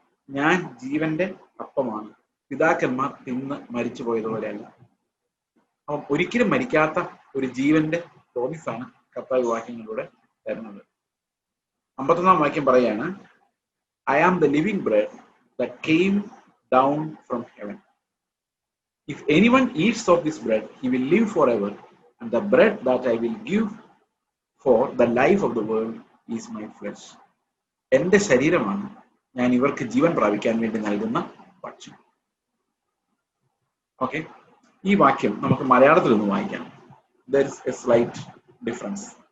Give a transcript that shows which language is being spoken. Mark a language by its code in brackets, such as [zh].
[ml] ഞാൻ ജീവന്റെ അപ്പമാണ്. പിതാക്കന്മാർ തിന്ന് മരിച്ചു പോയതുപോലെയല്ല. അവൻ ഒരിക്കലും മരിക്കാത്ത ഒരു ജീവന്റെ പ്രോമിസാണ് കർത്താവ് വാക്യങ്ങളിലൂടെ തരുന്നത്. 51-ാം വാക്യം പറയാണ്, [en] I am the living bread that came down from heaven. If anyone eats of this bread, he will live forever, and the bread that I will give for the life of the world is my flesh. [ml] എന്റെ ശരീരമാണ് ഞാൻ ഇവർക്ക് ജീവൻ പ്രാപിക്കാൻ വേണ്ടി നൽകുന്ന ഭക്ഷണം. Okay, ഈ വാക്യം നമുക്ക് മലയാളത്തിൽ ഒന്ന് വായിക്കാം. [en] There is a slight difference.